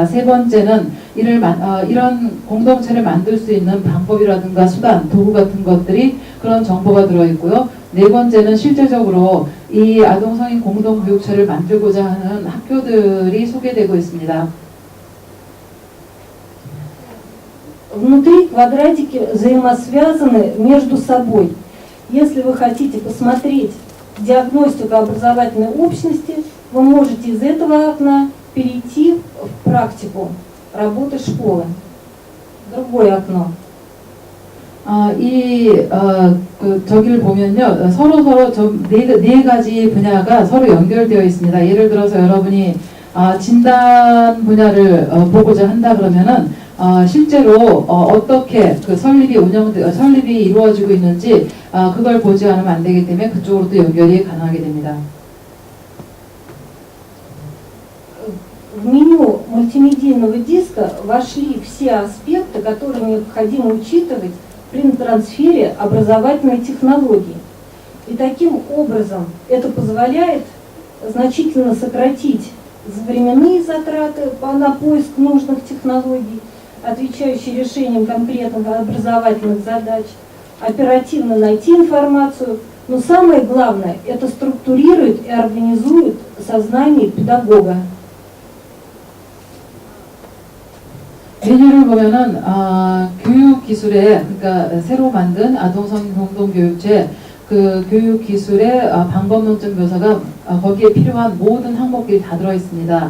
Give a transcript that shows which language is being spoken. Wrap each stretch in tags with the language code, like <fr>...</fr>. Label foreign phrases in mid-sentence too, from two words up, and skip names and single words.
<ko>세 번째는 이런 공동체를 만들 수 있는 방법이라든가 수단, 도구 같은 것들이 그런 정보가 들어 있고요. 네 번째는 실제적으로 이 아동성인 공동교육체를 만들고자 하는 학교들이 소개되고 있습니다.</ko> <ru>Внутри квадратики взаимосвязаны между собой. Если вы хотите посмотреть диагностику образовательной общности, вы можете из этого окна перейти в практику работы школы. Другое окно.</ru> <ko>저기를 보면요, 서로 네 가지 분야가 서로 연결되어 있습니다. 예를 들어서 여러분이 진단 분야를 보고자 한다 그러면은 실제로 어떻게 그 설립이 이루어지고 있는지 그걸 보지 않으면 안 되기 때문에 그쪽으로도 연결이 가능하게 됩니다.</ko> <ru>В меню мультимедийного диска вошли все аспекты, которые необходимо учитывать при трансфере образовательной технологии. И таким образом это позволяет значительно сократить временные затраты на поиск нужных технологий, отвечающие решениям конкретных образовательных задач, оперативно найти информацию, но самое главное, это структурирует и организует сознание педагога.</ru> <ko>메뉴를 보면은 교육 기술에 그러니까 새로 만든 아동성인 공동교육체 그 교육 기술의 방법론적 묘사가 거기에 필요한 모든 항목들이 다 들어 있습니다.</ko>